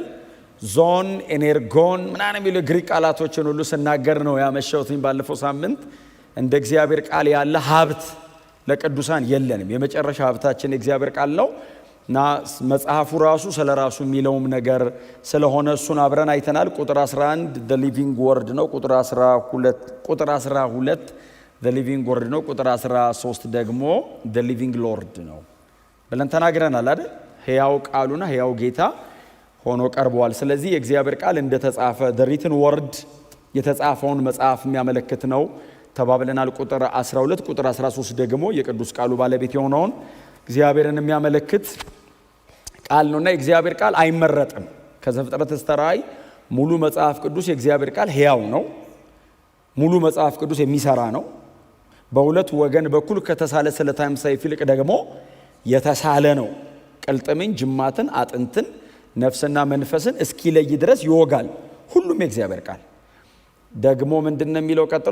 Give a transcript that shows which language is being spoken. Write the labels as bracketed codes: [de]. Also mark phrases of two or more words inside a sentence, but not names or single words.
[am] ዞን ኤኔርጎን ምናምን የሚሉ ግሪክ ቃላቶችን ሁሉ ስናገር ነው ያመሸሁት። ባለፈው ሳምንት እንደ እግዚአብሔር ቃል ያለ ሀብት ለቅዱሳን የለንም። የመጨረሻ ሀብታችን የእግዚአብሔር ቃል ነው። እና መጽሐፉ ራሱ ስለራሱ የሚለውም ነገር ስለሆነ እሱን አብረን አይተናል። ቁጥር 11 [en] the living word [am] ነው። ቁጥር 12 [en] the living word [am] ነው። ቁጥር 13 ደግሞ [en] the living lord [am] ነው ብለን ተናግረናል አይደል? ሕያው ቃሉና ሕያው ጌታ ሆኖ ቀርቧል። ስለዚህ የእግዚአብሔር ቃል እንደተጻፈ [en] the written word [am] የተጻፈውን መጽሐፍ የሚያመለክት ነው ተባብለናል። ቁጥር 12 ቁጥር 13 ደግሞ የቅዱስ ቃሉ ባለቤት የሆነውን እግዚአብሔርን የሚያመለክት ቃል ነውና የእግዚአብሔር ቃል አይመረጥም። ከዘፍጥረት እስከ ራእይ ሙሉ መጽሐፍ ቅዱስ የእግዚአብሔር ቃል ሕያው ነው። ሙሉ መጽሐፍ ቅዱስ የሚሰራ ነው። በሁለት ወገን በኩል ከተሳለ ስለታም ሰይፍ ይልቅ ደግሞ የተሳለ ነው። ቅልጥምን፣ ጅማትን፣ አጥንትን፣ ነፍስና መንፈስን እስኪለይ ድረስ ይወጋል። ሁሉም የእግዚአብሔር ቃል ደግሞ ምንድነው የሚለው ቀጥሎ?